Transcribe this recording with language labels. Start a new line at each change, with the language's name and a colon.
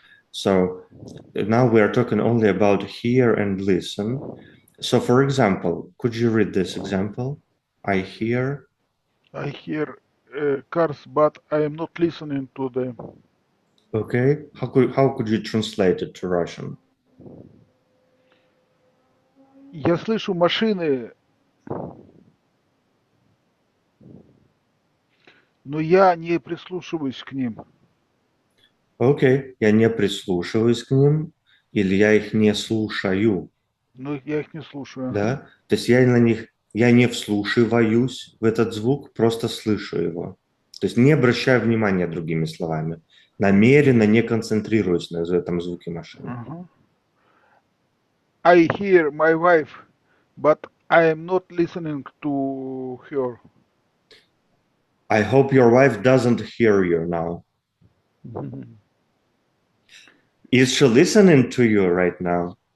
English: So now we are talking only about hear and listen. So for example, could you read this example? I hear. I hear cars, but I am not listening to them. Okay. How could you translate it to Russian?
Russian: Я слышу машины, но я не прислушиваюсь к ним. Окей, я не прислушиваюсь к ним, или я их не слушаю, Но я их не слушаю. Ага. да? То есть я не вслушиваюсь в этот звук, просто слышу его. То есть не обращаю внимания другими словами. Намеренно не концентрируюсь на этом звуке машины. Ага.
English: I hear my wife, but I am not listening to her. I hope your wife doesn't hear you now. Is she listening to you right now?